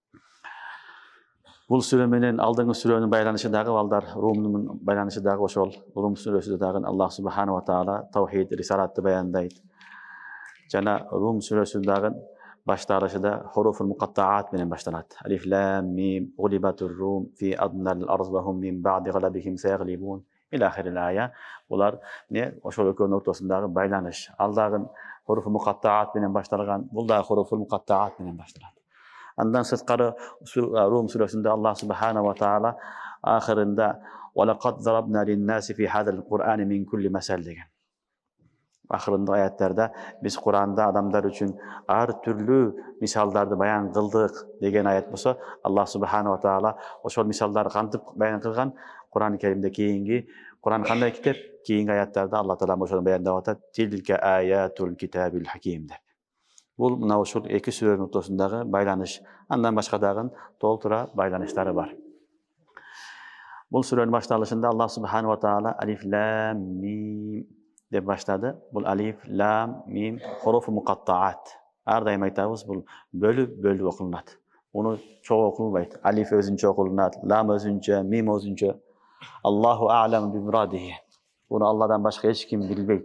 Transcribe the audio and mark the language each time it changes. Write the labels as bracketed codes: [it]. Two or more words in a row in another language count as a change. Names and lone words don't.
[ky] Бул сүрө менен алдыңкы сүрөнүн байланышы дагы балдар, Румдун байланышы дагы ошол. Рум сүрөсүдө дагы [ar] الله سبحانه وتعالى [ky] таухид, рисалатты баяндайт. Жана Рум сүрөсүнүн дагы башталышында [ar] حروف المقطعات [ky] менен башталат. [ar] الم غلبت الروم في أدنى الأرض وهم من بعد غلبهم سيغلبون إلى آخر الآية. [ky] Булар не ошол экөөнүн ортосундагы байланыш. Ал дагы [ar] حروف المقطعات [ky] менен башталган, бул дагы [ar] حروف المقطعات [ky] менен башталат. Андан сырткары Рум сүрөсүндө [ar] الله سبحانه وتعالى [ky] ахырында [ar] وَلَقَدْ ضَرَبْنَا لِلنَّاسِ فِي هَذَا الْقُرْآنِ مِنْ كُلِّ مَثَلٍ [ky] деген. Ахырында аяттарда биз Куранда адамдар үчүн ар түрлүү мисалдарды баян кылдык деген аят болсо, [ar] الله سبحانه وتعالى [ky] ошол мисалдарды кантип баян кылган? Кур'ан-ы Керимде кейинги Кур'ан кандай китеп? Кейинги аяттарда [ar] الله تعالى [ky] ошону баяндап атат. [ar] تلك آيات الكتاب الحكيم [ky] деп. Бул мына ушул эки сүрөнүн ортосундагы байланыш. Андан башка дагы толтура байланыштары бар. Бул сүрөнүн башталышында [ar] الله سبحانه وتعالى ألف لام ميم [ky] деп баштады. Бул [ar] ألف لام ميم حروف مقطعات. [ky] Ар дайым айтабыз, бул бөлүп окулунат. Уну чоң окулбайт. Алиф өзүнчө окулунат, лам өзүнчө, мим өзүнчө. [ar] الله أعلم بمراده. [ky] Буну Алладан башка эч ким билбейт.